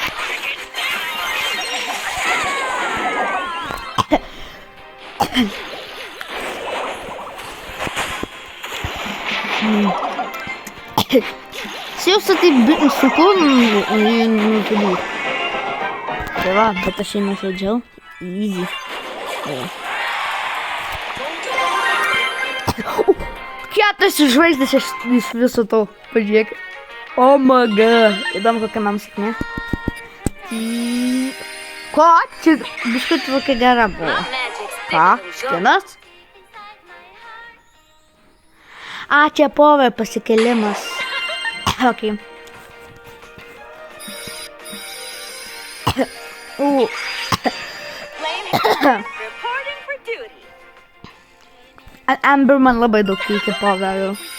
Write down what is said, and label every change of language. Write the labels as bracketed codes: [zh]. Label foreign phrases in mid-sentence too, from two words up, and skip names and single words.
[lt] Siausia taip sunku nužudyti. Tai va, bet aš jį nužudžiau. Easy. 4 žvaigždės iš viso to. Pažiūrėk. [en] Oh my god. [lt] Įdomu, kokia man sėkmė. Ko? Čia biškut tokia gera buvo. Ką? Skinas? A, čia power pasikelimas. Ok. Amber man labai daug reikia poverių.